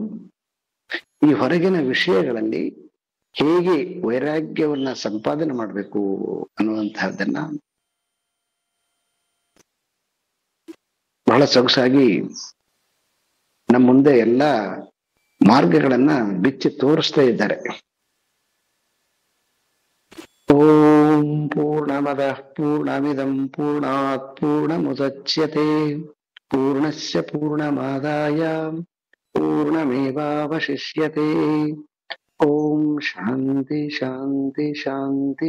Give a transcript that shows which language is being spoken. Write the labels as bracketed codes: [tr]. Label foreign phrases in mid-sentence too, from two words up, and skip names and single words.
[kn] ಈ ಹೊರಗಿನ ವಿಷಯಗಳಲ್ಲಿ ಹೇಗೆ ವೈರಾಗ್ಯವನ್ನ ಸಂಪಾದನೆ ಮಾಡಬೇಕು ಅನ್ನುವಂತಹದ್ದನ್ನ ಬಹಳ ಸೊಗಸಾಗಿ ನಮ್ಮ ಮುಂದೆ ಎಲ್ಲ ಮಾರ್ಗಗಳನ್ನ ಬಿಚ್ಚಿ ತೋರಿಸ್ತಾ ಇದ್ದಾರೆ. [sa] ಓಂ ಪೂರ್ಣಮದಃ ಪೂರ್ಣಮಿದಂ ಪೂರ್ಣಾತ್ ಪೂರ್ಣಮುದಚ್ಯತೆ ಪೂರ್ಣಸ್ಯ ಪೂರ್ಣಮಾದಾಯ ಪೂರ್ಣಮೇವಾವಶಿಷ್ಯತೆ. ಓಂ ಶಾಂತಿ ಶಾಂತಿ ಶಾಂತಿ.